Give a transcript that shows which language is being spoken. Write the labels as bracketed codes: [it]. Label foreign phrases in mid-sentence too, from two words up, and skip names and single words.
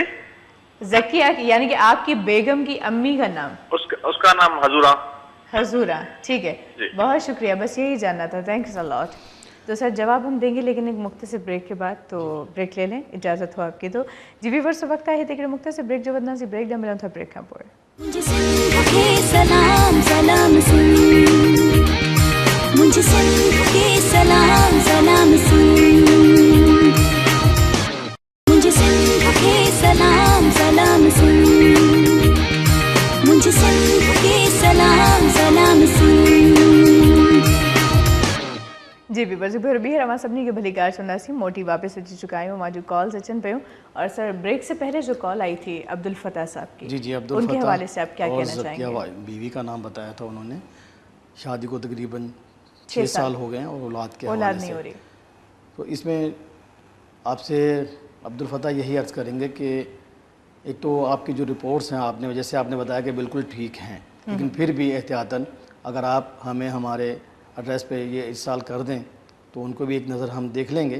[ur] ذکیہ کی، یعنی کہ آپ کی بیگم کی امی کا نام? اس کا نام حجورہ. حجورہ، ٹھیک ہے. بہت شکریہ، بس یہی جاننا تھا. [en] Thanks a lot. [ur] تو سر جواب ہم دیں گے لیکن ایک مختصر بریک کے بعد، تو بریک لے لیں، اجازت ہو آپ کی. [sd] तो जी व्यूअर्स वक्त आहे त मुख्तसर ब्रेक जो वधना सी ब्रेक ॾा मिलूं था ब्रेक खां पोइ। [ur] سلام سلام سن مجھے سندھ کے سلام سلام سن مجھے سندھ کے سلام سلام سن مجھے سندھ کے سلام سلام سن. [sd] जी व्यूअर्स ॿीहर अवां सभिनी खे भली ॻाल्हि चवंदासीं। मोटी वापसि अची चुका आहियूं, मां जो कॉल्स अचनि पियूं। [ur] اور سر بریک سے پہلے جو کال آئی تھی عبدالفتاح صاحب کی, جی جی عبدل ان کے فتاح حوالے سے آپ کیا کہنا چاہیں گے? بیوی کا نام بتایا تھا انہوں نے، شادی کو تقریباً 6 سال ہو گئے ہیں اور اولاد کے حوالے نہیں ہو رہی. تو اس میں آپ سے عبدالفتاح یہی عرض کریں گے کہ ایک تو آپ کی جو رپورٹس ہیں، آپ نے جیسے آپ نے بتایا کہ بالکل ٹھیک ہیں، لیکن پھر بھی احتیاطاً اگر آپ ہمیں ہمارے ایڈریس پے یہ ارسال کر دیں تو ان کو بھی ایک نظر ہم دیکھ لیں گے.